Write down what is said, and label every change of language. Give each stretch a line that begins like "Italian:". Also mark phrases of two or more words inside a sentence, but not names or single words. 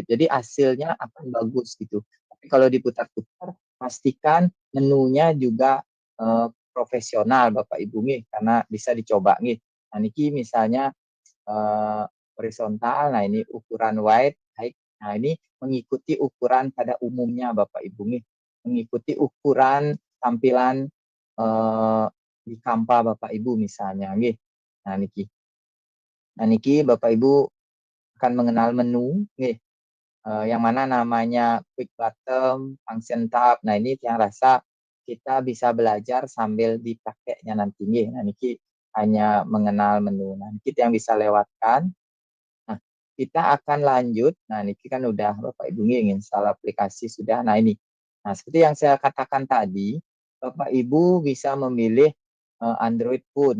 Indonesian: Jadi hasilnya akan bagus gitu. Tapi kalau diputar-putar pastikan menunya juga profesional Bapak Ibu karena bisa dicoba Nah, niki misalnya horizontal. Nah, ini ukuran
English: wide, height
Indonesian: Nah, ini mengikuti ukuran pada umumnya Bapak Ibu nih, mengikuti ukuran tampilan di Canva Bapak Ibu misalnya nggih. Nah niki. Nah niki Bapak Ibu akan mengenal menu nggih.
English: Yang mana namanya quick button, function tab.
Indonesian: Nah, ini yang rasa kita bisa belajar sambil dipakainya nanti nggih. Nah, niki hanya mengenal menu. Nah, kita yang bisa lewatkan. Nah, kita akan lanjut. Nah, niki kan udah Bapak Ibu ingin install aplikasi sudah. Nah, ini. Nah, seperti yang saya katakan tadi, Bapak Ibu bisa memilih Android phone.